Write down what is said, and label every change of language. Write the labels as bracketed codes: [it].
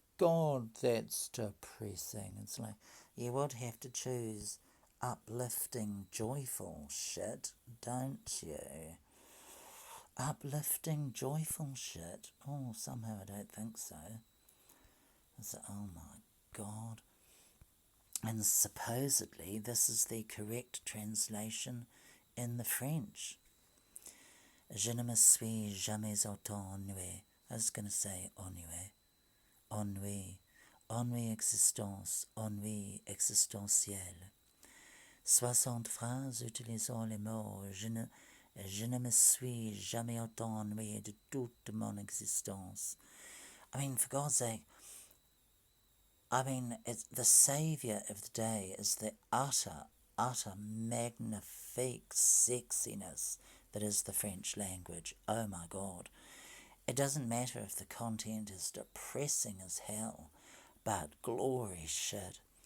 [en] God, that's depressing. It's like you would have to choose uplifting, joyful shit, don't you? Uplifting, joyful shit. Oh, somehow I don't think so. It's like, oh my God. And supposedly this is the correct translation in the French. [fr] Je ne me suis jamais autant ennuyé. [en] I was going to say ennuyé. [fr] Ennui. Ennui existence. Ennui existentiel. 60 phrases utilisant les mots je ne me suis jamais autant ennuyé de toute mon existence. [en] I mean, for God's sake, it's the saviour of the day is the utter magnifique sexiness that is the French language. Oh my God. It doesn't matter if the content is depressing as hell, but glory shit.